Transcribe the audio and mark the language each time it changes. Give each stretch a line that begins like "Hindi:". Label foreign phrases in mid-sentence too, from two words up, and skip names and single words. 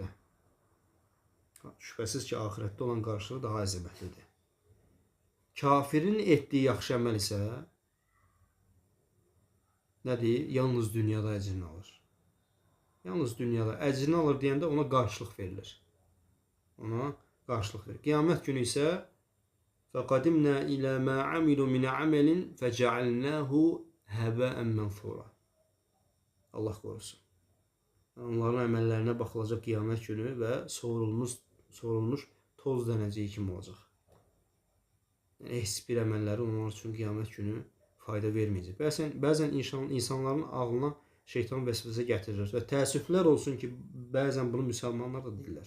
Azerbaijani: Şübhəsiz ki, axirətdə olan qarşılığı daha əzəmətlidir. Kafirin etdiyi yaxşı əməl isə nədir? Yalnız dünyada əcrini alır. Yalnız dünyada əcrini alır deyəndə ona qarşılıq verilir. Ona qarşılıq verilir. Qiyamət günü isə
Arabic: فَقَدِمْنَا إِلَى مَا عَمِلُوا مِنْ عَمَلٍ فَجَعَلْنَاهُ هَبَاءً مَنْثُورًا.
Azerbaijani: Allah qorusun. Onların əməllərinə baxılacaq qiyamət günü və sorulmuş toz dənəciyi kimi olacaq. Yəni, heç bir əməlləri onlar üçün qiyamət günü fayda verməyəcək. Bəzən insanların ağlına şeytan vəsvəsə gətirir və təəssüflər olsun ki, bəzən bunu müsəlmanlar da deyirlər.